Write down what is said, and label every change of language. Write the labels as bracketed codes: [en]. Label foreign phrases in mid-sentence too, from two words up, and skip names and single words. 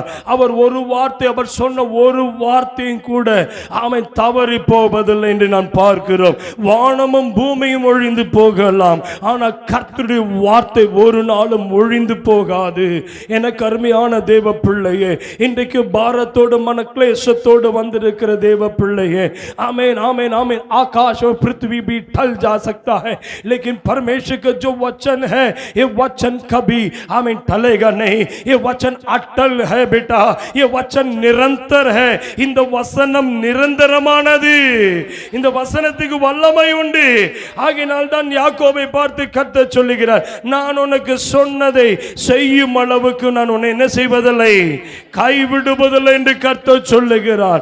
[ta] அவர் ஒரு வார்த்தை, அவர் சொன்ன ஒரு வார்த்தையும் கூட ஆமென் தவறி போவதில்லை என்று நான் பார்க்கிறோம். வானமும் பூமியும் ஒழிந்து போகலாம், ஆனால் கர்த்தருடைய வார்த்தை ஒரு நாளும் ஒழிந்து போகாது. எனக்கு அருமையான தேவ பிள்ளையே, இன்றைக்கு பாரத்தோடு மனக்லேசத்தோடு வந்திருக்கிற தேவ பிள்ளையே, [hi] आमेन आमेन आमेन। आकाश और पृथ्वी भी टल जा सकता है, लेकिन परमेश्वर का जो वचन है ये वचन कभी आमेन टलेगा नहीं। ये वचन अटल है बेटा, ये वचन निरंतर है। [ta] இந்த வசனம் நிரந்தரமானது, இந்த வசனத்துக்கு வல்லமை உண்டு। ஆகையால் தான் யாக்கோபை பார்த்து கர்த்தர் சொல்லுகிறார், நான் உனக்கு சொன்னதை செய்யும் அளவுக்கு நான் உன்னை என்ன செய்வதில்லை, கைவிடுவதில்லை என்று கர்த்தர் சொல்லுகிறார்।